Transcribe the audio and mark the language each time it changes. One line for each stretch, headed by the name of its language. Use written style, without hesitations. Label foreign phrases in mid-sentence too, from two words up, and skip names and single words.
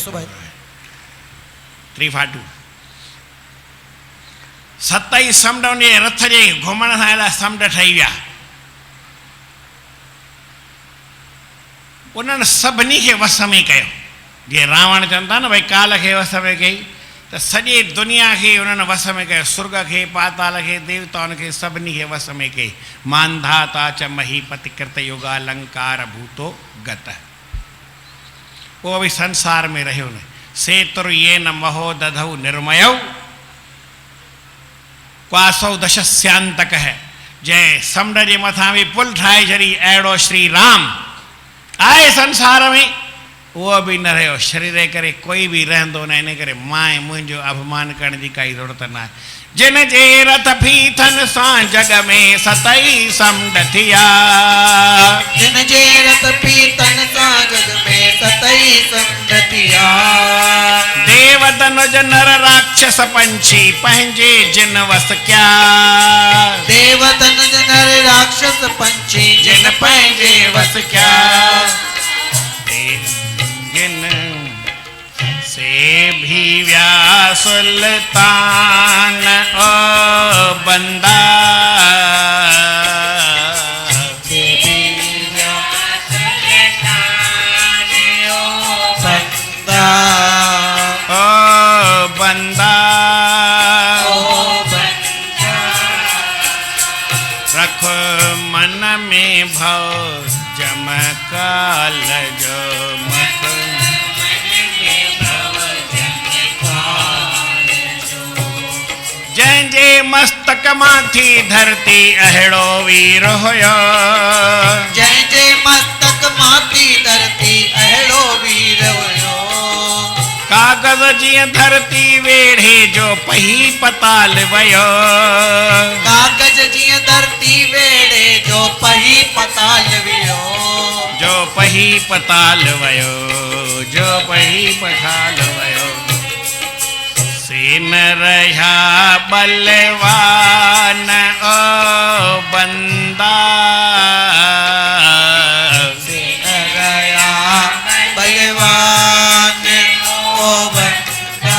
Sindhi: 342 सतई समुंड उन रथ जे घुमण सां अहिड़ा समुंड ठही विया, उन्हनि सभिनी खे वस में कयो। जीअं रावण चवनि था न भई काल खे वस में कई, त सॼे दुनिया खे उन्हनि वस में कयो, सुर्ग खे, पाताल खे, देवताउनि खे, सभिनी खे वस में कई।
Sanskrit: मांधाता च महीपति कृत युगा अलंकार भूतो गत,
Sindhi: उहो बि संसार में रहियो न।
Sanskrit: सेतुर ये न महो दधौ निर्मयौ क्वासौ दशस्यांतक है,
Sindhi: जंहिं समुंड जे मथां बि पुल ठाहे छॾी, अहिड़ो श्री राम आहे संसार में, उहो बि न रहियो। शरीर जे करे कोई बि रहंदो न, इन करे मां मुंहिंजो अभिमान करण जी काई ज़रूरत न आहे। जिन जे रथ फीथन सां जग में सतई समुंड थिया, जिन जे रत फीथन सां जग में सतई समुंड थिया। देव धनुज नर राक्षस पंछी पंहिंजे जिन वस क्या, देव धनुज नर राक्षस पंछी जिन पंहिंजे वस क्या। जिन से भी व्या सुल्तान ओ बंदा, से भी व्या सुल्तान ओ बंदा, ओ बंदा, ओ बंदा रख मन में भव जमकाल जो मख, जंहिंजे मस्तक माथी धरती अहिड़ो वीर हुयो, जंहिंजे मस्तक माथी धरती अहिड़ो वीर हुयो। कागज़ जीअं धरती वेढ़े जो पही पताल वयो, कागज़ जीअं धरती वेड़े जो पही पताल वियो, जो पही पताल वयो, जो पही पताल वयो। से न रहा बलवान ओ बंदा, से न रहा बलवान ओ बंदा।